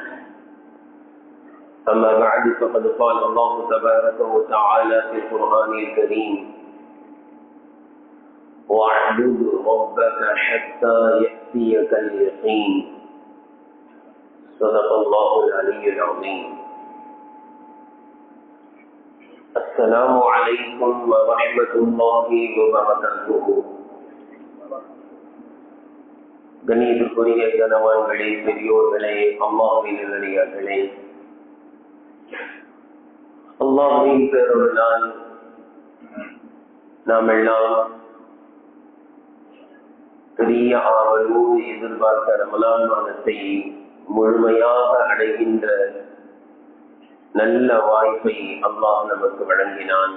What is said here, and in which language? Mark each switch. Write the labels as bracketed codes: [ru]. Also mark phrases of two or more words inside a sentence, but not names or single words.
[ar] أما بعد، فقد قال الله تبارك وتعالى في القرآن الكريم: واعبد ربك حتى يأتيك اليقين. صدق الله العلي العظيم. السلام عليكم ورحمة الله وبركاته. [ta] கண்ணியத்திற்குரிய கணவான்களே, பெரியோர்களே, அல்லாஹ்வின் நல்லடியார்களே, அல்லாஹ்வின் பேரருளால் நாம் எல்லாம் பெரிய ஆவலோடு எதிர்பார்த்த ரமலான் மாதத்தை முழுமையாக அடைகின்ற நல்ல வாய்ப்பை அல்லாஹ் நமக்கு வழங்கினான்.